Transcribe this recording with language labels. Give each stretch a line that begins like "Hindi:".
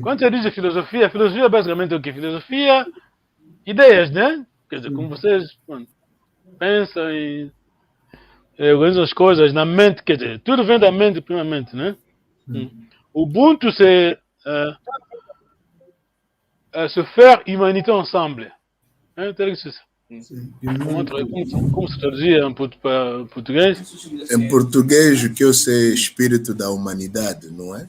Portuguese: Quando você diz filosofia é basicamente o que? Filosofia, ideias, né? Quer dizer, como vocês pensam e organizam as coisas na mente, quer dizer, tudo vem da mente primeiramente, né? Ubuntu,
French: se faire humanité ensemble. Hein, tel que c'est ça.
Portuguese: Como se traduzia em português? Em português, o que eu sei é espírito da humanidade, não é?